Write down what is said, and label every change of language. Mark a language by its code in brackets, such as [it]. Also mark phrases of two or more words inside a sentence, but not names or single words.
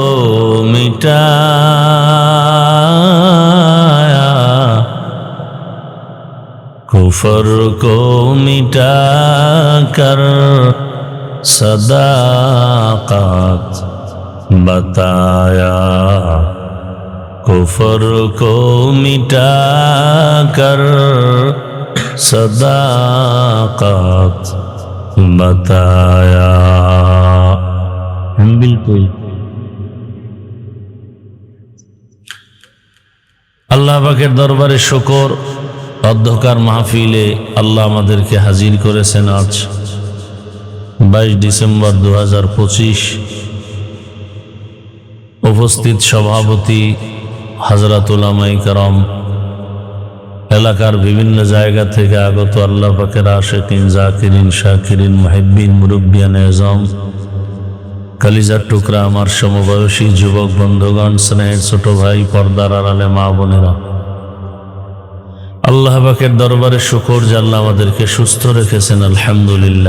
[ur] مٹایا، کفر کو مٹا کر صداقت بتایا، کفر کو مٹا کر صداقت بتایا. [bn] بالکل আল্লাহ পাকের দরবারে শুকর, অধ্যকার মাহফিলে আল্লাহ আমাদেরকে হাজির করেছেন আজ 22 ডিসেম্বর 2025। উপস্থিত সভাপতি হযরত উলামায়ে কেরাম, এলাকার বিভিন্ন জায়গা থেকে আগত আল্লাহ পাকের আশিকিন, জাকিরিন, শাকিরিন, মুহিব্বিন, মুরব্বিয়ান আযম, কালিজার টুকরা আমার সমবয়সী যুবক বন্ধুগণ, স্নেহের ছোট ভাই, পর্দার আড়ালে মা বোনেরা, আল্লাহ পাকের দরবারে শুকর যে আল্লাহ আমাদেরকে সুস্থ রেখেছেন, আলহামদুলিল্লাহ।